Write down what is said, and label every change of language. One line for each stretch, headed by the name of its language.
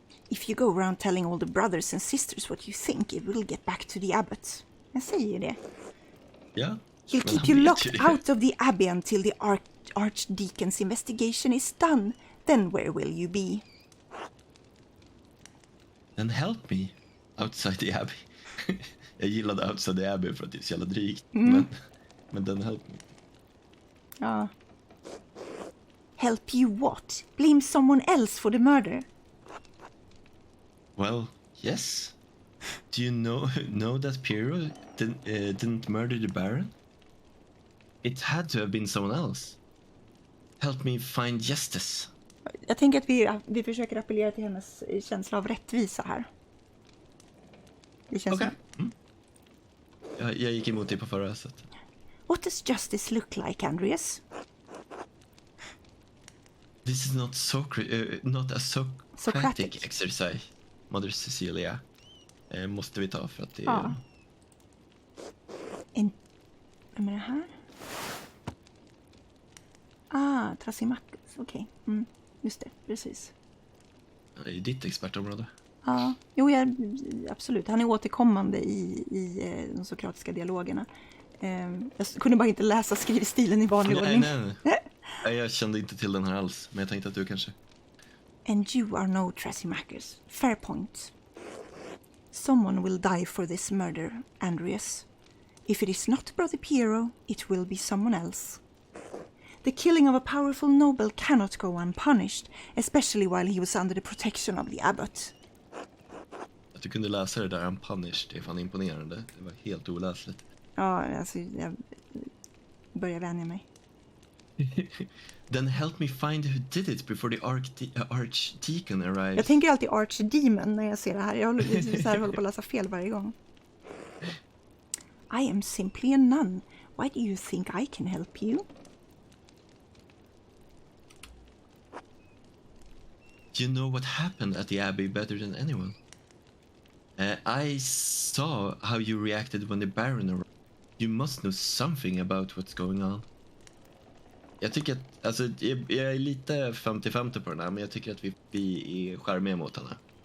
English: If you go around telling all the brothers and sisters what you think, it will get back to the abbot.
Swedish: Jag säger ju det. Ja.
English: He'll keep you locked out of the abbey until the archdeacon's investigation is done. Then where will you be? Then help me outside the abbey.
Swedish: Jag gillade
English: outside the abbey
Swedish: för att det är så jävla drygt.
English: Men then help me.
Swedish: Ja.
English: Help you what? Blame someone else for the murder? Well, yes. Do you know that Piero didn't murder the Baron? It had to have been someone else. Help me find justice.
Swedish: Jag tänker att vi försöker appellera till hennes känsla av rättvisa här. Det känns Okej. Jag gick emot det på förra sättet.
English: What does justice look like, Andreas? This is not not a Socratic exercise, Mother Cecilia.
Swedish: Måste vi ta för att det är... Vem är det här? Trasimacus, okej. Just det, precis. Det är ditt expertområde. Ja, absolut. Han är återkommande i de sokratiska dialogerna. Jag kunde bara inte läsa skrivstilen i vanlig ordning. Nej, jag kände inte till den här alls, men jag tänkte att du kanske...
English: And you are no Trasimachus. Fair point. Someone will die for this murder, Andreas. If it is not Brother Piero, it will be someone else. The killing of a powerful noble cannot go unpunished, especially while he was under the protection of the abbot.
Swedish: Att du kunde läsa det där unpunished är fan imponerande. Det var helt oläsligt. Ja, alltså jag börjar vänja mig.
English: Then help me find who did it before the archdeacon arrives.
Swedish: Jag tänker alltid archdemon när jag ser det här. Jag håller på att läsa fel varje gång.
English: I am simply a nun. Why do you think I can help you? You know what happened at the abbey better than anyone. I saw how you reacted when the Baron arrived. You must know something about what's going on.
Swedish: Jag tycker att, alltså, jag är lite 50-50 på den här, men jag tycker att vi är charmiga mot henne.